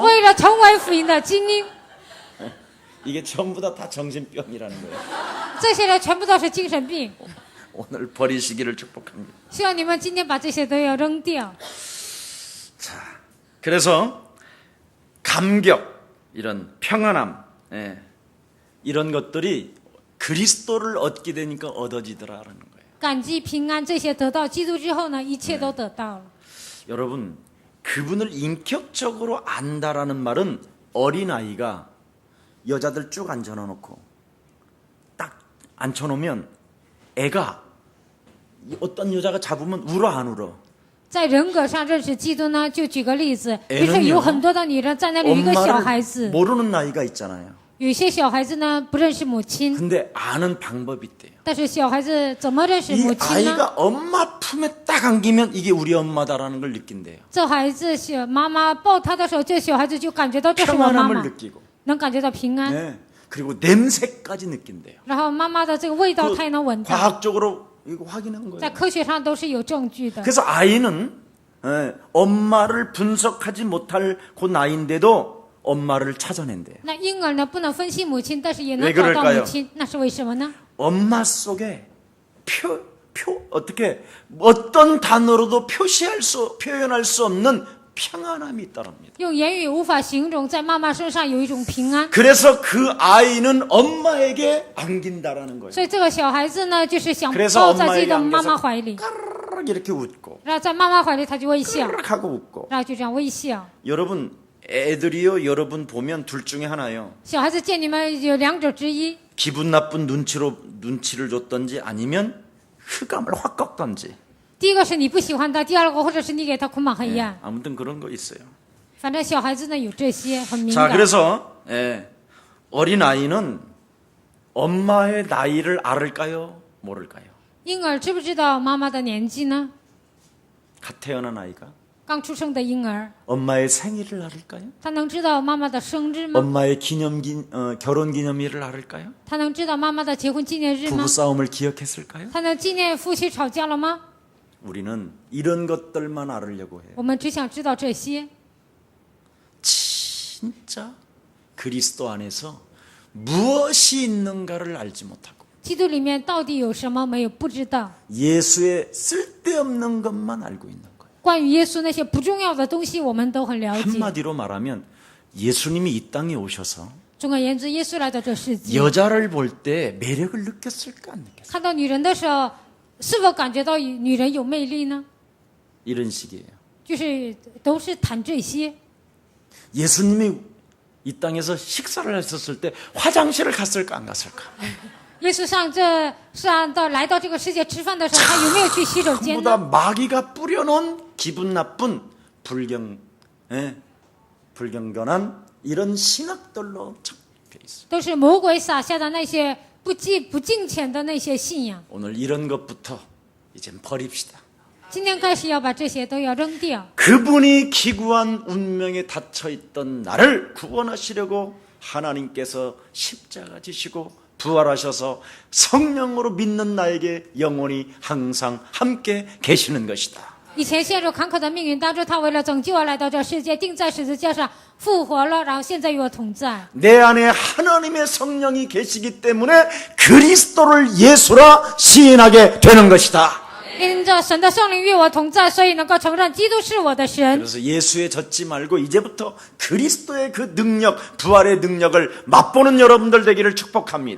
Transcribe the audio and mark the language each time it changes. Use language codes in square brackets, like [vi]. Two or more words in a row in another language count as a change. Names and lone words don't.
[zh] 为了成为福音的精英， [ko] 이게 전부 다 정신병이라는 거예요. [zh] 这些人全部都是精神病。 [ko] 오늘 버리시기를 축복합니다. [zh] 希望你们今天把这些都要扔掉。 [ko] 그래서 감격, 이런 평안함, 이런 것들이 그리스도를 얻게 되니까 얻어지더라라는 거예요. [zh] 感激、平安这些得到基督之后呢，一切都得到了。 [ko] 여러분, 그분을 인격적으로 안다라는 말은 어린아이가 여자들 쭉 앉혀놓고 딱 앉혀놓으면 애가 어떤 여자가 잡으면 울어 안 울어? [zh] 在人格上认识基督呢，就举个例子，比如说 [ko] 애는요 [zh] 有很多的女人在那里，有一个小孩 [ko] 엄마를 [zh] 子， [ko] 모르는 나이가 있잖아요. [zh] 有些小孩子呢不认识母亲， [ko] 근데 아는 방법이 있대요. [zh] 但是小孩子怎么认识 [ko] 이 [zh] 母亲呢？ [ko] 아이가 엄마 품에 딱 안기면 이게 우리 엄마다라는 걸 느낀대요. [zh] 这孩子小妈妈抱他的时候，这小孩子就感觉到这是我妈 [ko] 평안함을 [zh] 妈， [ko] 느끼고 [zh] 能感觉到平安。 [ko] 네. 그리고 냄새까지 느낀대요. [zh] 然后妈妈的这个味道他也能闻到， [ko] 과학적으로 이거 확인한 [zh] 在 [ko] 거예요. [zh] 科学上都是有证据的。 [ko] 그래서 아이는 엄마를 분석하지 못할 그 나이인데도 엄마를 찾아낸대요. [zh] 那婴儿呢不能分析母亲，但是也能 [ko] 왜 [zh] 找到 [ko] 그럴까요 [zh] 母亲，那是为什么呢？ [ko] 엄마 속에 어떻게 어떤 단어로도 표현할 수 없는 평안함이 있다랍니다. [zh] 用言语无法形容，在妈妈身上有一种平安。 [ko] 그래서 그 아이는 엄마에게 안긴다라는 거예요. [zh] 所以这个小孩子呢，就是想 [ko] 그래서 [zh] 抱在自己的 [ko] 엄마에게 [zh] 妈妈 [ko] 안겨서 [zh] 怀里， [ko] 까르르 이렇게 웃고 [zh] 然后在妈妈怀里他就微笑， [ko] 까르르 하고 웃고. [zh] 然后就这样微笑。 [ko] 여러분 애들이요 여러분 보면 둘 중에 하나요. [zh] 小孩子见你们有两者之一， [ko] 기분 나쁜 눈치를 줬던지 아니면 흑암을 확 꺾던지 [zh] 第一个是你不喜欢他，第二个或者是你给他捆绑黑 [ko] 예, [zh] 暗。 [ko] 아무튼 그런 거 있어요. [zh] 反正小孩子呢有这些很敏 [ko] 자, [zh] 感。 [ko] 그래서 어린 아이는 엄마의 나이를 알을까요? 모를까요? [zh] 婴儿知不知道妈妈的年纪呢？ [ko] 갓 태어난 아이가 [zh] 刚出生的婴儿， [ko] 엄마의 생일을 알을까요? [zh] 他能知道妈妈的生日吗？ [ko] 엄마의 결혼 기념일을 알을까요? [zh] 他能知道妈妈的结婚纪念日吗？ [ko] 부부싸움을 기억했을까요? [zh] 他能纪念夫妻吵架了吗？ [ko] 우리는 이런 것들만 알으려고 해요. [zh] 我们只想知道这些。 [ko] 진짜 그리스도 안에서 무엇이 있는가를 알지 못하고 [zh] 基督里面到底有什么没有不知道？ [ko] 예수의 쓸데없는 것만 알고 있는 거예요. [zh] 关于耶稣那些不重要的东西，我们都很了解。 [ko] 한마디로 말하면 예수님이 이 땅에 오셔서 [zh] 总而言之，耶稣来到这世界， [ko] 여자를 볼 때 매력을 느꼈을까 안 느꼈을까? [zh] 看到女人的时候，是否感觉到女人有魅力呢？ [ko] 이런 식이에요. [zh] 就是都是谈这些。 [ko] 예수님이 이 땅에서 식사를 했었을 때 화장실을 갔을까 안 갔을까? [zh] 耶稣来到这个世界吃饭的时候，他有没有去洗手间 [ko] 전부 다 [zh] 呢？ [ko] 마귀가 뿌려놓은 기분 나쁜 불경건한 이런 신학들로 잡혀 있어요. [zh] 都是魔鬼撒下的那些不敬虔的那些信仰。 [ko] 오늘 이런 것부터 이젠 버립시다. [zh] 今天开始要把这些都要扔掉。 [ko] 그분이 기구한 운명에 닫혀있던 나를 구원하시려고 하나님께서 십자가 지시고 부활하셔서 성령으로 믿는 나에게 영원히 항상 함께 계시는 것이다. [zh] 以前陷入坎坷的命运当中，他为了拯救我来到这世界，钉在十字架上复活了，然后现在与我同在。 [ko] 내 안에 하나님의 성령이 계시기 때문에 그리스도를 예수라 시인하게 되는 것이다. [zh] 因着神的圣灵与我同在，所以能够承认基督是我的神。 [ko] 그래서 예수에 젖지 말고 이제부터 그리스도의 그 능력, 부활의 능력을 맛보는 여러분들 되기를 축복합니다.